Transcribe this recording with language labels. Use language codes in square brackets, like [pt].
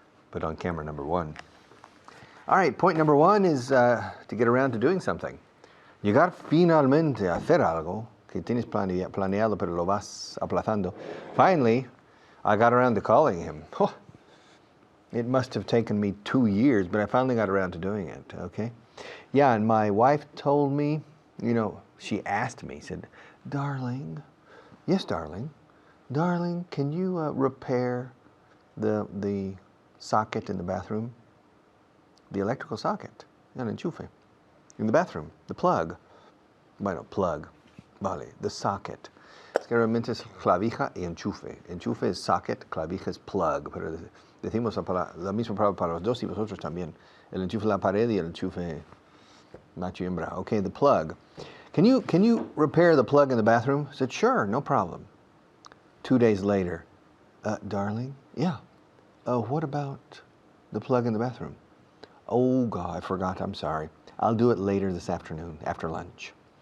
[en] Put on camera number 1. All right, point number 1 is to get around to doing something. [es] Llegar finalmente a hacer algo que tienes planeado pero lo vas aplazando. [en] Finally, I got around to calling him. Oh, it must have taken me 2 years, but I finally got around to doing it, okay? Yeah, and my wife told me, she asked me, said, darling, yes, darling, can you repair the socket in the bathroom? The electrical socket, el enchufe, in the bathroom, the plug. [es] Bueno, plug, vale, [en] the socket. [es] Es que realmente es clavija y enchufe. Enchufe es socket, clavija es plug, pero decimos la misma palabra para los dos y vosotros también. El enchufe en la pared y el enchufe macho y hembra. [en] Okay, the plug. Can you repair the plug in the bathroom? I said, sure, no problem. 2 days later, darling, yeah, what about the plug in the bathroom? Oh, God, I forgot. I'm sorry. I'll do it later this afternoon, after lunch.